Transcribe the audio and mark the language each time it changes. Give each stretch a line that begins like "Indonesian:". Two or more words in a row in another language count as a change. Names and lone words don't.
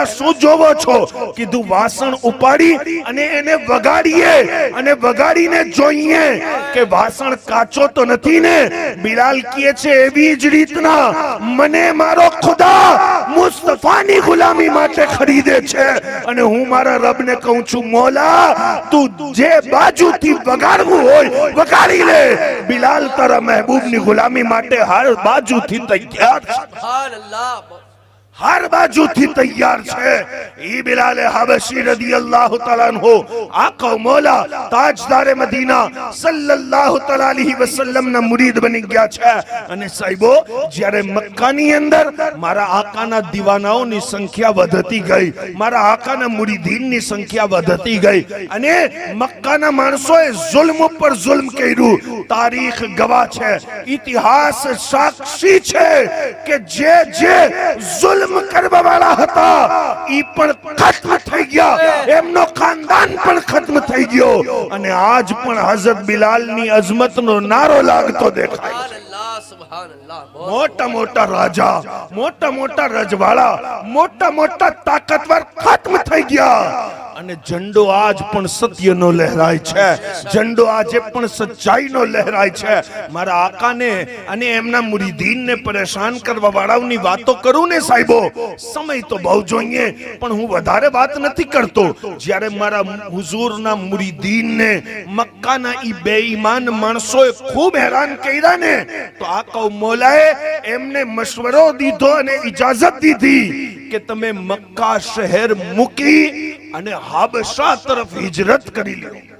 Gujarati: શું જોવો છો કીધું વાસણ ઉપાડી અને એને વગાડીએ અને વગાડીને જોઈએ કે વાસણ કાચો તો નથી ને બિલાલ કહે છે એવી જ રીતના મને મારો ખુદા મુસ્તફાની ગુલામી માટે ખરીદે છે અને હું મારા રબને કહું છું મૌલા તું જે બાજુથી વગાડવું હોય વગાડી લે બિલાલ તારા મહેબૂબની ગુલામી માટે હર બાજુથી તૈયાર છે
Arabic: سبحان الله
Gujarati: હર બાજુથી તૈયાર છે ઈ બિલાલ હબશી
Arabic: رضي الله تعالى عنه
Gujarati: આકા મૌલા તાજદાર મદીના
Arabic: صلى الله تعالى عليه وسلم
Gujarati: ના મુરીદ બની ગયા છે અને સાહેબો જ્યારે મક્કાની અંદર મારા આકાના દીવાનાઓની સંખ્યા વધતી ગઈ મારા આકાના મુરીદીનની સંખ્યા વધતી ગઈ અને મક્કાના માણસોએ જુલ્મ ઉપર જુલ્મ કર્યું તારીખ ગવાહ છે ઇતિહાસ સાક્ષી છે કે જે જુલ્મ કરવા વાળા હતા ઈ પણ ખત્મ થઈ ગયા એમનો ખાનદાન પણ ખત્મ થઈ ગયો અને આજ પણ હઝરત બિલાલની અઝમતનો નારો લાગતો દેખાય
Arabic: سبحان الله سبحان الله बहुत
Gujarati: મોટા મોટા રાજા મોટા મોટા રજવાડા મોટા મોટા તાકાતવર ખત્મ થઈ ગયા અને ઝંડો આજ પણ સત્યનો લહેરાય છે ઝંડો આજે પણ સચ્ચાઈનો લહેરાય છે મારા આકાને અને એમના મુરીદીનને પરેશાન કરવા વાળાઓની વાતો કરું ને સાહેબો સમય તો બહુ જોઈએ પણ હું વધારે વાત નથી કરતો જ્યારે મારા હુઝુરના મુરીદીનને મક્કાના ઈ બેઈમાન માણસોએ ખૂબ હેરાન કર્યા ને તો આકા મૌલાએ એમને મશવરો દીધો અને ઇજાઝત દીધી કે તમે મક્કા શહેર મૂકી અને હબશા તરફ હિજરત કરી લો